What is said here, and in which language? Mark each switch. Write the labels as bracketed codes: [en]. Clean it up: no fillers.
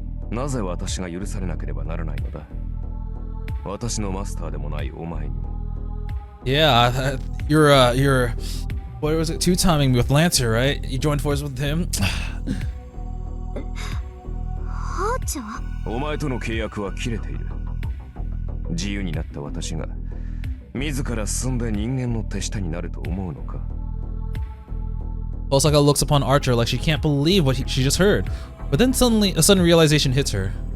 [ja] なぜ私が許されなければならないのだ。私のマスターでもないお前に。 [en] Yeah, you're what was it? Two-timing with Lancer, right? You joined forces with him. [ja] お前との契約は切れている。自由になった私が自ら進んで人間の手下になると思うのか。 [en] Tohsaka looks upon Archer like she can't believe what she just heard, but then suddenly a sudden realization hits her.